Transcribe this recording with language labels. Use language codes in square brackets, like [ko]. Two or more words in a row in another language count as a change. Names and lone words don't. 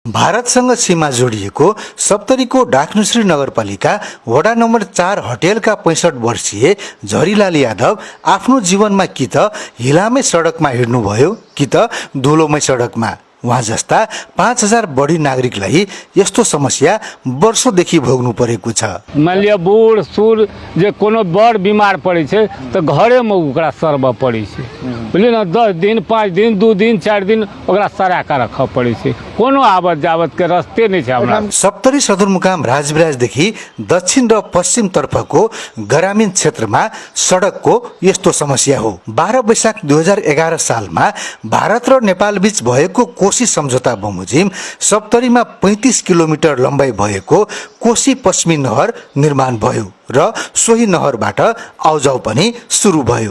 [ne] भारतसँग सीमा जोडिएको सप्तरीको डाकनुश्री नगरपालिका वडा नम्बर 4 हटेलका 65 वर्षीय झरीलाल यादव आफ्नो जीवनमा कि त हिलामै सडकमा हिँड्नुभयो कि त धुलोमै सडकमा। उहाँ जस्ता 5000 बढी नागरिकलाई यस्तो समस्या वर्षौंदेखि भोग्नु परेको छ। [mai] मान लिया बूढ़ सूढ़ जे कोनो बड़ बीमार पड़े छे तो घरे में ओकरा सरब पड़े छे, बुझलिए ना। 10 दिन 5 दिन 2 दिन 4 दिन ओकरा सरा के रख पड़े छे, कोनो आवत जावत के रस्ते नहीं छे हमरा। [ne] सप्तरी सदरमुकाम राजविराजदेखि दक्षिण र पश्चिम तर्फको ग्रामीण क्षेत्रमा सडकको यस्तो समस्या हो। 12 वैशाख 2011 सालमा भारत र नेपाल बीच भएको कोशी सम्झौता बमोजिम सप्तरीमा 35 किलोमिटर लम्बाइ भएको कोशी पश्चिमी नहर निर्माण भयो र सोही नहरबाट आउजाउ पनि सुरु भयो।